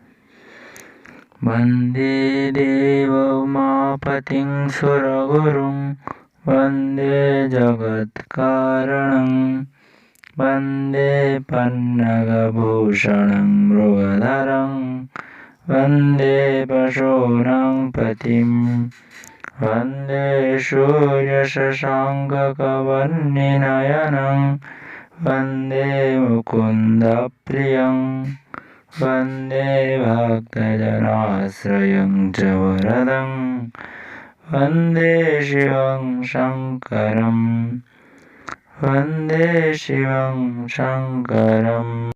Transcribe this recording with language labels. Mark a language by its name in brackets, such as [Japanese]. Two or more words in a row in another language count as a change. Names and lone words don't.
[Sanskrit] ବନ୍ଦେ ଦେବ ଉମାପତିଂ ସୁରଗୁରୁଂ ବନ୍ଦେ ଜଗତ୍କାରଣଂ ବନ୍ଦେ ପନ୍ନଗଭୂଷଣଂ ମୃଗଧରଂ ବନ୍ଦେ ପଶೂನಾಂ ପତିಂ ବନ୍ଦେ ସୂର୍ଯ୍ୟଶଶାଙ୍କକବହ୍ନିନୟନଂ ବନ୍ଦେ ମୁକୁନ୍ଦପ୍ରିୟଂ ବନ୍ଦେ ଭକ୍ତଜନାଶ୍ରୟଂ च वरदं वन्दे शिवं शङ्करं वन्दे शिवं शङ्करम्।